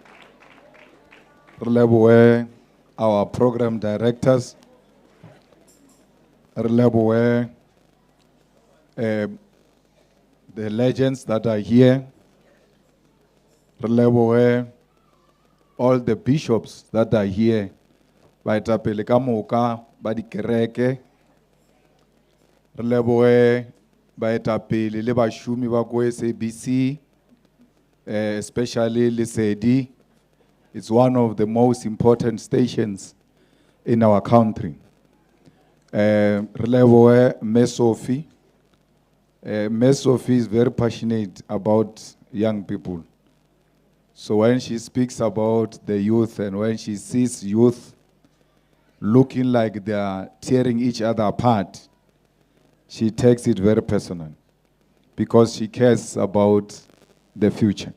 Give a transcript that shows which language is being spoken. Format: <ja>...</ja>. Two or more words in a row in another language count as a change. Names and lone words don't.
<en>Releboe, our program directors. Releboe, the legends that are here. Releboe, all the bishops that are here.</en> <nso>Baetapele ka moka ba dikereke. Releboe baetapele le bashumi ba ko SABC, especially Lesedi.</nso> <en>It's one of the most important stations in our country.</en> <nso>Releboe Ms. Sophie. Ms.</nso> <en>Sophie is very passionate about young people. So when she speaks about the youth and when she sees youth looking like they are tearing each other apart, she takes it very personal because she cares about the future.</en>